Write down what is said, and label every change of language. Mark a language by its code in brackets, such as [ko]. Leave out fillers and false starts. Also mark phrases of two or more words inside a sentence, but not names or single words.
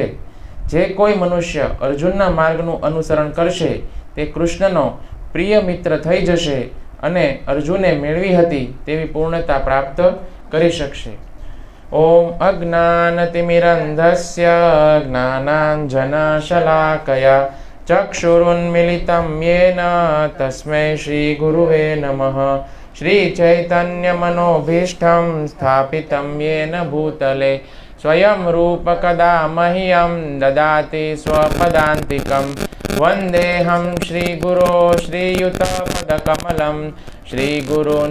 [gu] જે કોઈ મનુષ્ય અર્જુનના માર્ગનું અનુસરણ કરશે તે કૃષ્ણનો પ્રિય મિત્ર થઈ જશે અને અર્જુને મેળવી હતી તેવી પૂર્ણતા પ્રાપ્ત કરી શકશે. [sa] ઓમ અજ્ઞાનતિમિરંધસ્ય જ્ઞાનાંજનશલાકયા ચક્ષુરુન્મિલિतं येन तस्मै श्रीगुरुवे नमः. श्रीचैतन्यमनोभीष्टं स्थापितं येन भूतले स्वयं रूपकदा मह्यं ददाति स्वपदान्तिकं वन्देऽहं श्रीगुरो श्रीयुतपदकमलं श्रीगुरून्